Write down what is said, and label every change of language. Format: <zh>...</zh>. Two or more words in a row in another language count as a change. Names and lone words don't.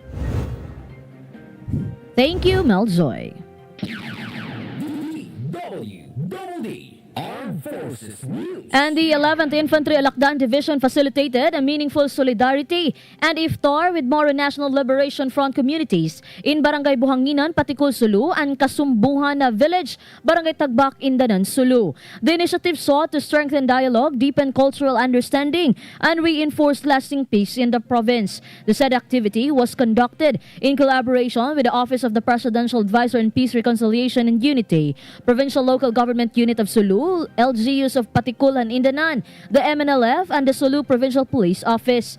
<en>Thank you, Mel Zoy. DWDD Armed Forces News. And the 11th Infantry Alakdan Division facilitated a meaningful solidarity and iftar with Moro National Liberation Front communities in Barangay Buhanginan, Patikul, Sulu, and Kasumbuhan Village, Barangay Tagbak, Indanan, Sulu. The initiative sought to strengthen dialogue, deepen cultural understanding, and reinforce lasting peace in the province. The said activity was conducted in collaboration with the Office of the Presidential Advisor on Peace, Reconciliation, and Unity, Provincial Local Government Unit of Sulu, LGUs of Patikul and Indanan, the MNLF, and the Sulu Provincial Police Office.</en>